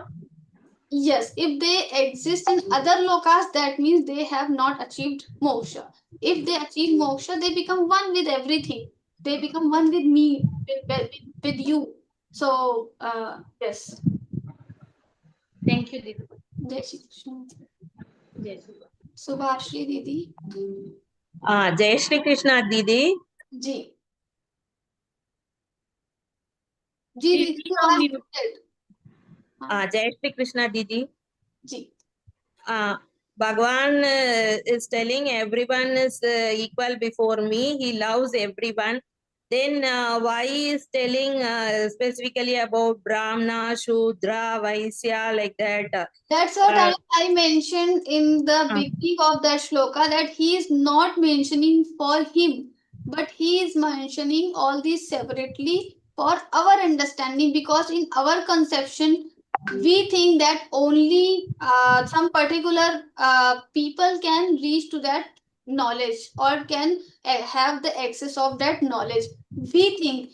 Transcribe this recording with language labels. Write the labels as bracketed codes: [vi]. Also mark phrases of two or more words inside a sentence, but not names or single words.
[en] Yes, if they exist in other lokas, that means they have not achieved moksha. If they achieve moksha, they become one with everything. They become one with me, with you. So, yes. Thank you, Didi. [hi] Jai Shri Krishna. Jai Shri Krishna. [en] Subhashri Didi. [hi] जय श्री कृष्णा दीदी जी जी Didi दीदी [en] from [hi] आवाज [en] you. muted. [hi] जय श्री कृष्णा दीदी जी [en] Bhagwan is telling everyone is equal before me. He loves everyone. Then why is telling specifically about Brahmana, Shudra, Vaisya like that? That's what I mentioned in the beginning of that shloka, that he is not mentioning for him, but he is mentioning all these separately for our understanding, because in our conception we think that only some particular people can reach to that knowledge or can have the access of that knowledge, we think.